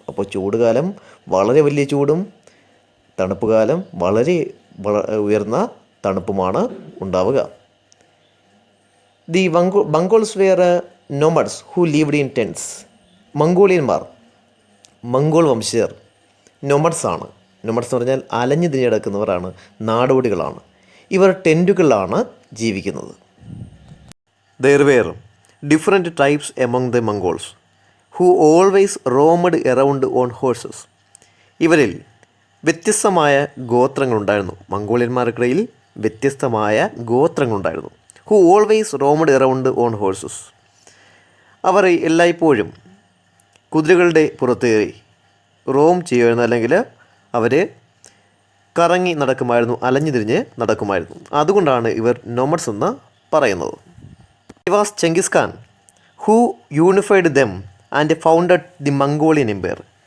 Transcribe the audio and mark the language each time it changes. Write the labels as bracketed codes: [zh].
[ml] അപ്പോൾ ചൂടുകാലം വളരെ വലിയ ചൂടും, തണുപ്പ് കാലം വളരെ ഉയർന്ന തണുപ്പുമാണ് ഉണ്ടാവുക. [en] The Mongols were nomads who lived in tents. [ml] മംഗോളിയന്മാർ, Mongol വംശജർ നൊമഡ്സ് ആണ്. നൊമഡ്സ് എന്ന് പറഞ്ഞാൽ അലഞ്ഞു തിരിഞ്ഞ് കിടക്കുന്നവരാണ്, നാടോടികളാണ്. ഇവർ ടെൻറ്റുകളിലാണ് ജീവിക്കുന്നത്. [en] There were different tribes among the Mongols who always roamed around on horses. [ml] ഇവരിൽ വ്യത്യസ്തമായ ഗോത്രങ്ങളുണ്ടായിരുന്നു. മംഗോളിയന്മാർക്കിടയിൽ വ്യത്യസ്തമായ ഗോത്രങ്ങളുണ്ടായിരുന്നു. [en] Who always roamed around on horses. [ml] അവർ എല്ലായ്പ്പോഴും കുതിരകളുടെ പുറത്തേറി റോം ചെയ്യുമായിരുന്നു, അല്ലെങ്കിൽ അവർ കറങ്ങി നടക്കുമായിരുന്നു, അലഞ്ഞു തിരിഞ്ഞ് നടക്കുമായിരുന്നു. അതുകൊണ്ടാണ് ഇവർ നൊമഡ്സ് എന്ന് പറയുന്നത്. [en] It was Genghis Khan who unified them and founded the Mongolian empire.